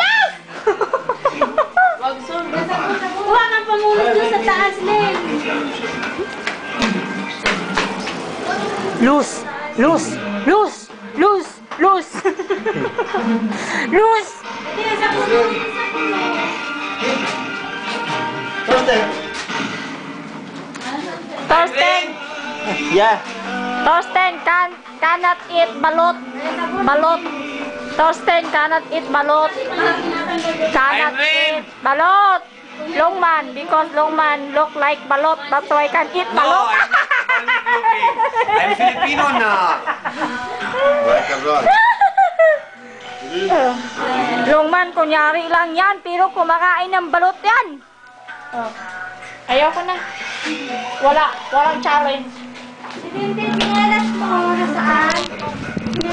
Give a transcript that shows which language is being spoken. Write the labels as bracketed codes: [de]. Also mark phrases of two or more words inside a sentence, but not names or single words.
[tl] Wag son. Kuha kang pamulot doon sa taas, Len. Luz! Hindi na sa puso. Thorsten! [en] Yeah. Thorsten cannot eat balot. Thorsten cannot eat balot. Cannot eat balot. Longman, because Longman look like balot. That's why can eat balot. I'm Filipino na. [tl] Longman, kunyari lang yan, pero kumakain ng balot yan. Oh. Ayaw ko na. Walang challenge. Hindi, pinalas mo. Nasaan?